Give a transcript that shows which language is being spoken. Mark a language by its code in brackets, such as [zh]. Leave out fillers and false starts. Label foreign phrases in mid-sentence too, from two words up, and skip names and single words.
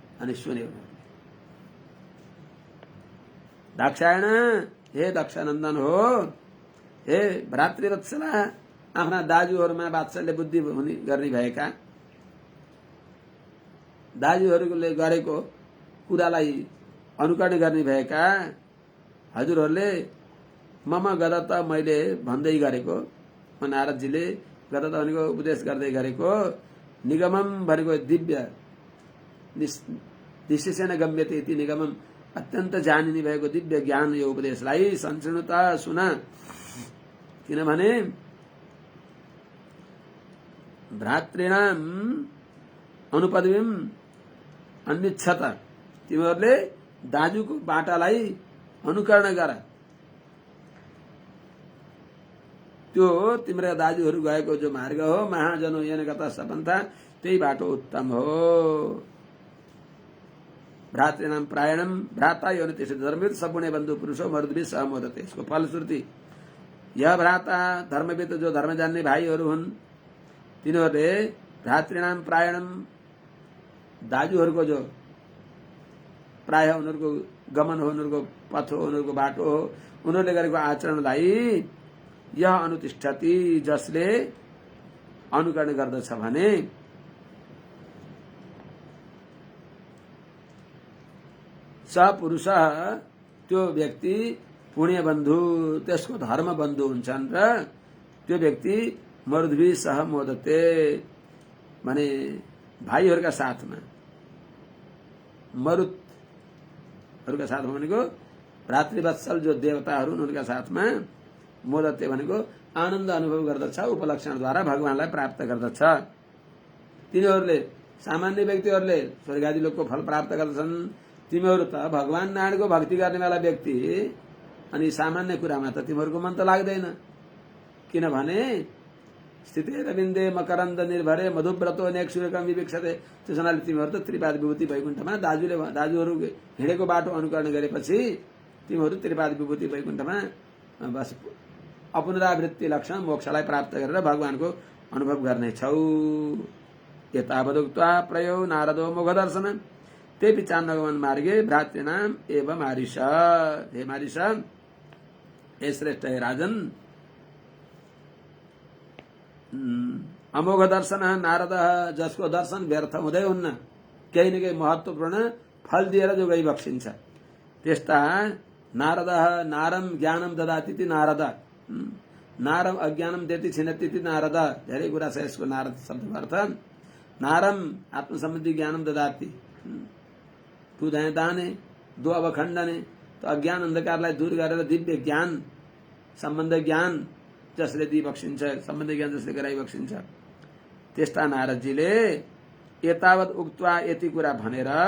[ne] अनि सुन्यो दाक्षायण हे दक्षानन्दन हो हे भ्रातृवत्सला आफ्ना दाजुहरूमा वात्सल्य बुद्धि हुने गर्ने भएका दाजुहरूले गरेको कुरालाई अनुकरण गर्ने भएका हजुरहरूले [sa] मम गद त [ne] मैले भन्दै गरेको नारदजीले गद त भनेको उपदेश गर्दै गरेको निगमम भनेको दिव्य [sa] विशेषण गम्यते इति निगमम [ne] अत्यन्त जानिने भएको दिव्य ज्ञान यो उपदेशलाई संसृणुता सुन किनभने [sa] भ्रातृणाम अनुपदवीम अन्विच्छत [ne] तिमीहरूले दाजुको बाटालाई अनुकरण गर त्यो तिम्रो दाजुहरू गएको जो मार्ग हो [sa] महाजनो येन गता सपन्था [ne] त्यही बाटो उत्तम हो [sa] भ्रातृणाम प्रायणम भ्राता यो त्यसो धर्मविद सगुणे बन्धु पुरुषो मरुद्भी सहमोदते [ne] यसको फलश्रुति [sa] यह भ्राता धर्मविद [ne] जो धर्म जान्ने भाइहरू हुन् तिनीहरूले [sa] भ्रातृणाम प्रायणम [ne] दाजुहरूको जो प्राय उनीहरूको गमन हो उनीहरूको पथ हो उनीहरूको बाटो हो उनीहरूले गरेको आचरणलाई [sa] यह अनुतिष्ठति [ne] जसले अनुकरण गर्दछ भने स पुरुष त्यो व्यक्ति पुण्य बन्धु त्यसको धर्म बन्धु हुन्छन् र त्यो व्यक्ति [sa] मरुद्भी सह मोदते [ne] माने भाइहरूका साथमा मरुतहरूका साथमा भनेको भ्रातृवत्सल जो देवताहरू उनका साथमा मोदते भनेको आनन्द अनुभव गर्दछ उपलक्षणद्वारा भगवानलाई प्राप्त गर्दछ तिनीहरूले सामान्य व्यक्तिहरूले स्वर्गादि लोकको फल प्राप्त गर्दछन् तिमीहरू त भगवान नारायणको भक्ति गर्नेवाला व्यक्ति अनि सामान्य कुरामा त तिमीहरूको मन त लाग्दैन किनभने [sa] स्थिते रविन्दे मकरन्द निर्भरे मधुव्रतो नेक सूर्यकम विवेक्षते [ne] त्यस हुनाले तिमीहरू त त्रिपाद विभूति वैकुण्ठमा दाजुहरू हिँडेको बाटो अनुकरण गरेपछि तिमीहरू त्रिपाद विभूति वैकुण्ठमा बस अपुनरावृत्ति लक्षण मोक्षलाई प्राप्त गरेर भगवानको अनुभव गर्नेछौ [sa] यतावदुक्त्वा प्रयो नारदो मोघदर्शन तेपि चान्दगमन मार्गे भ्रातॄणाम एवं मारिष हे मारिष हे श्रेष्ठ हे राजन [ne] अमोघ दर्शन नारद जसको दर्शन व्यर्थ हुँदै हुन्न केही न केही महत्त्वपूर्ण फल दिएर जो गई बक्सिन्छ त्यस्ता नारद [sa] नारम ज्ञानम ददाति नारद नारम अज्ञानम देति छिनति [ne] नारद धेरै कुरा छ यसको नारद शब्दको अर्थ [sa] नारम आत्मसम्बन्धी ज्ञानम ददाति तू दाने दो अवखण्डने [ne] तो अज्ञान अंधकारलाई दूर गरेर दिव्य ज्ञान सम्बन्ध ज्ञान जसले दिई बक्सिन्छ सम्बन्ध ज्ञान जसले गराइ बक्सिन्छ त्यस्ता नारदजीले [sa] एतावत उक्त्वा [ne] यति कुरा भनेर